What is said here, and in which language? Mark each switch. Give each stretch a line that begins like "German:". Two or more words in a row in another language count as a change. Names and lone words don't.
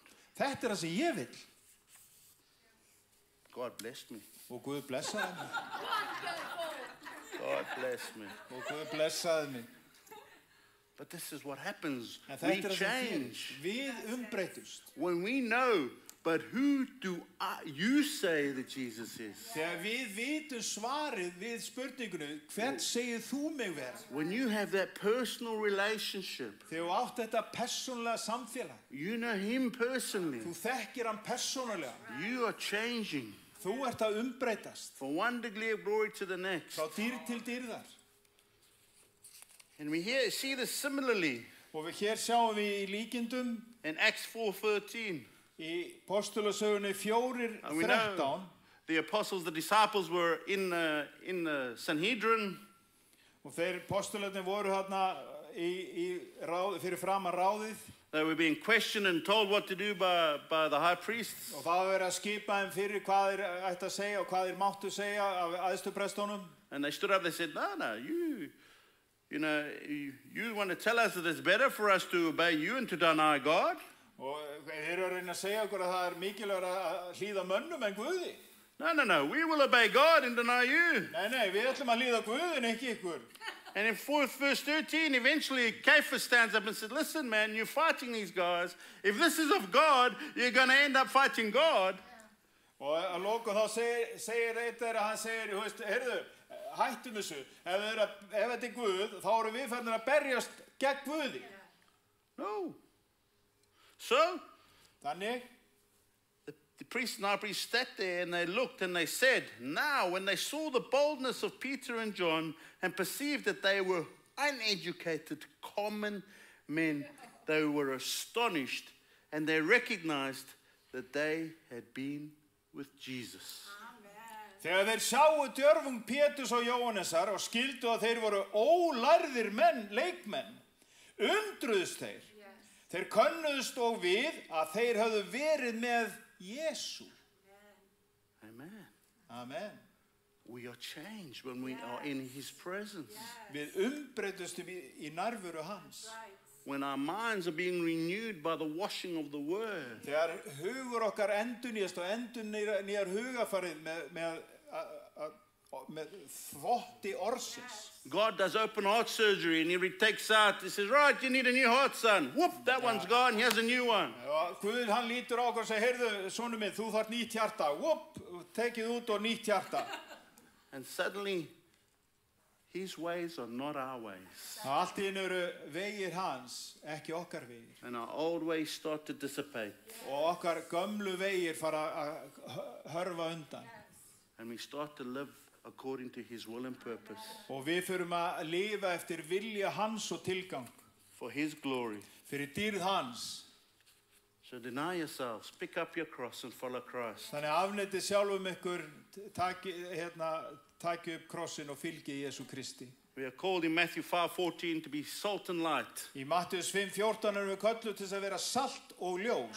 Icelandic: Þetta það sem ég vil.
English: God blessed me.
Icelandic: Og Guð blessaði mig.
English: God blessed me.
Icelandic: Og Guð blessaði mig.
English: But this is what happens.
Icelandic: En
English: We
Icelandic: þetta það sem
English: change.
Icelandic: gerist. Við umbreytust.
English: When we know, but who do you say that Jesus is?
Icelandic: Þegar við vitum svarið við spurningunni, hvern segir þú mig vera?
English: When you have that personal relationship,
Icelandic: Þegar þú átt þetta persónulega samfélag,
English: you know him personally,
Icelandic: þú þekkir hann persónulega,
English: you are changing
Icelandic: þú ert að umbreytast
English: from one degree of glory to the next.
Icelandic: frá dýr til dýrðar.
English: And we see this similarly
Icelandic: Og hér sjáum við í líkindum
English: in Acts 4:13.
Icelandic: í postulasögunni
English: And we know 4:13. the apostles, the disciples were in the Sanhedrin.
Icelandic: Og þeir postularnir voru þarna fyrir framan ráðið.
English: They were being questioned and told what to do by the high priests.
Icelandic: Og það var verið að skipa þeim fyrir hvað þeir ættu að segja og hvað þeir máttu segja af æðstuprestunum.
English: And they stood up, they said, no, you want to tell us that it's better for us to obey you and to deny God?
Icelandic: Og þeir eru að reyna að segja okkur að það mikilvægt að hlýða mönnum en Guði.
English: No, we will obey God and deny you.
Icelandic: Nei, við ætlum að hlýða Guði en ekki ykkur.
English: And in verse 13, eventually Caiaphas stands up and said, listen, man, you're fighting these guys. If this is of God, you're going to end up fighting God.
Icelandic: Og að lokum þá segir eitt þeirra, hann segir, heyrðu, hættum þessu. Ef þetta er Guð, þá eru við fannir að berjast gegn Guði.
English: No. So,
Icelandic: Þannig,
English: the priests and high priests sat there and they looked and they said, now when they saw the boldness of Peter and John and perceived that they were uneducated, common men, they were astonished and they recognized that they had been with Jesus.
Icelandic: þegar þeir sáu djörfung Péturs og Jóhannesar og skildu að þeir voru ólærðir leikmenn, undruðust þeir. Þeir könnuðust og við að þeir höfðu verið með Jesú. Amen. Amen.
English: We are changed when we are in his presence.
Icelandic: Við umbreytustum í nærveru hans.
English: When our minds are being renewed by the washing of the word.
Icelandic: Þegar hugur okkar endurnýjast og endurnýjar hugafarið með þvotti orðsins.
English: God does open heart surgery and he takes out, he says, right, you need a new heart, son. Whoop, that one's gone, here's a new one.
Icelandic: Guð, hann lítur á okkur og segir, heyrðu, sonur minn, þú þarft nýtt hjarta. Whoop, tekið út og nýtt hjarta.
English: And suddenly, his ways are not our ways.
Icelandic: Allt í einu eru vegir hans, ekki okkar vegir.
English: And our old ways start to dissipate.
Icelandic: Og okkar gömlu vegir fara að hörfa undan.
English: And we start to live according to his will and purpose.
Icelandic: Og við förum að lifa eftir vilja hans og tilgang.
English: For his glory.
Icelandic: Fyrir dýrð hans.
English: So deny yourselves, pick up your cross and follow Christ.
Icelandic: Þannig afneitið sjálfum ykkur, taki upp krossin og fylgi Jesú Kristi.
English: We are called in Matthew 5:14 to be salt and light.
Icelandic: Í Mattheus 5:14 erum við kölluð til að vera salt og ljós.